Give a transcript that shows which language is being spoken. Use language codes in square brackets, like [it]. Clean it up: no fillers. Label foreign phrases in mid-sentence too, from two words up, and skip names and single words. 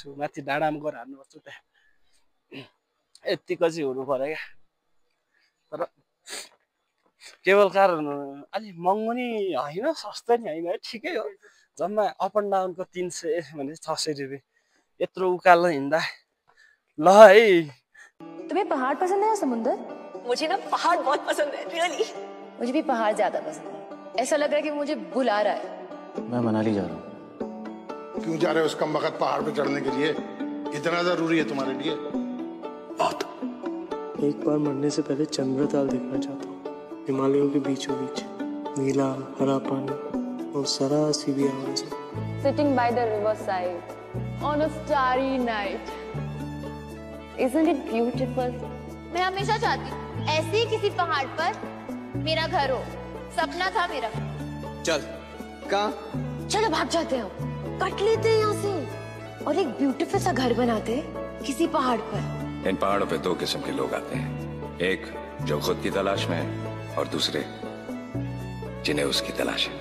[ne] माथि डाँडामा गएर हाल्नुपर्छ त्यहाँ यतिको चाहिँ हुनु पर्यो क्या। तर केबल कार अलिक महँगो नि होइन सस्तो नि होइन ठिकै हो। जम्मा अप एन्ड डाउनको 300 भने 600 रुपियाँ यत्रो उकालो हिँड्दा ल है। [hi] तुम्हें पहाड़ पसंद है या समुंदर? मुझे ना पहाड़ बहुत पसंद है रियली। मुझे भी पहाड़ ज्यादा पसंद है। ऐसा लग रहा है कि मुझे बुला रहा है। मैं मनाली जा रहा हूँ। क्यों जा रहे हो उस कम वक्त पहाड़ पे चढ़ने के लिए? इतना जरूरी है तुम्हारे लिए? बहुत। एक बार मरने से पहले चंद्रताल देखना चाहता हूँ। हिमालयों के बीचों बीच नीला हरा पानी और सरासी भी आवाज़। [en] Sitting by the riverside on a starry night. Isn't it beautiful? [hi] मैं हमेशा चाहती हूँ ऐसे ही किसी पहाड़ पर मेरा घर हो। सपना था मेरा। चल कहाँ? चलो भाग जाते हैं, कट लेते हैं यहाँ से और एक ब्यूटीफुल सा घर बनाते हैं किसी पहाड़ पर। इन पहाड़ों पे 2 किस्म के लोग आते हैं, एक जो खुद की तलाश में है और दूसरे जिन्हें उसकी तलाश है।